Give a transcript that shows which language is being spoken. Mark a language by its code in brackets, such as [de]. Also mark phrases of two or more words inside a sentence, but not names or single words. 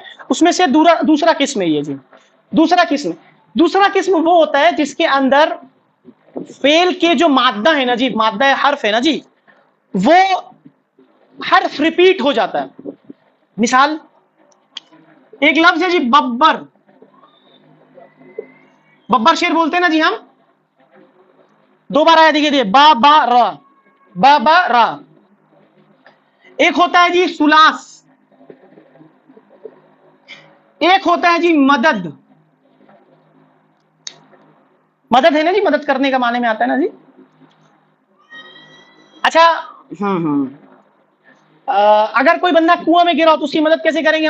[ur] اس میں سے دوسرا قسم ہے یہ جی. دوسرا قسم وہ ہوتا ہے جس کے اندر فعل کے جو مادہ ہے نا جی، مادہ حرف ہے نا جی، وہ حرف ریپیٹ ہو جاتا ہے. مثال ایک لفظ ہے جی ببر. ببر شیر بولتے ہیں نا جی ہم، 2 بار آیا دیکھیے با با را، با با را. ایک ہوتا ہے جی سلاس، ایک ہوتا ہے جی مدد. مدد ہے نا جی، مدد کرنے کا معنی میں آتا ہے نا جی. اچھا اگر کوئی بندہ کنویں میں گرا ہو تو اس کی مدد کیسے کریں گے ہم؟